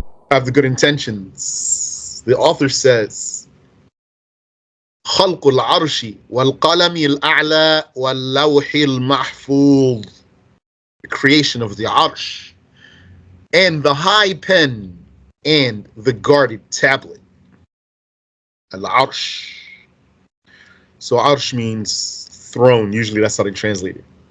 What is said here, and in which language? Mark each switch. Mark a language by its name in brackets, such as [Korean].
[English] have the good intentions. The author says, [Arabic] خلق العرش والقلم الأعلى واللوح المحفوظ. [English] The creation of the Arsh and the high pen and the guarded tablet. Al-Arsh. So Arsh means throne. Usually that's how they translate it.